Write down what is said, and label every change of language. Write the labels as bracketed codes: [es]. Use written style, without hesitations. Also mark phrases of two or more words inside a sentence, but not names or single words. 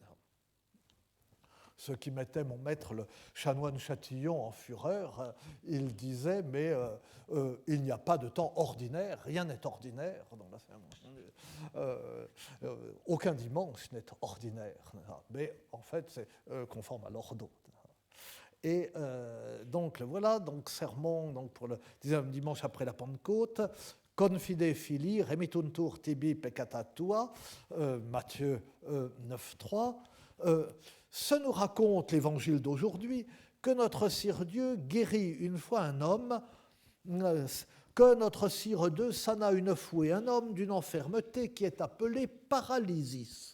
[fr] Ce qui mettait mon maître, le chanoine Châtillon, en fureur, il disait, mais il n'y a pas de temps ordinaire, rien n'est ordinaire dans la cérémonie. Aucun dimanche n'est ordinaire, mais en fait c'est conforme à l'ordo. Et donc voilà, donc sermon donc pour le 19e dimanche après la Pentecôte, [la] confide fili, remituntur tibi peccata tua, [fr] Matthieu 9,3. Ce nous raconte l'évangile d'aujourd'hui que notre Sire Dieu guérit une fois un homme, que notre Sire Dieu sana une fois un homme d'une infirmité qui est appelée paralysis.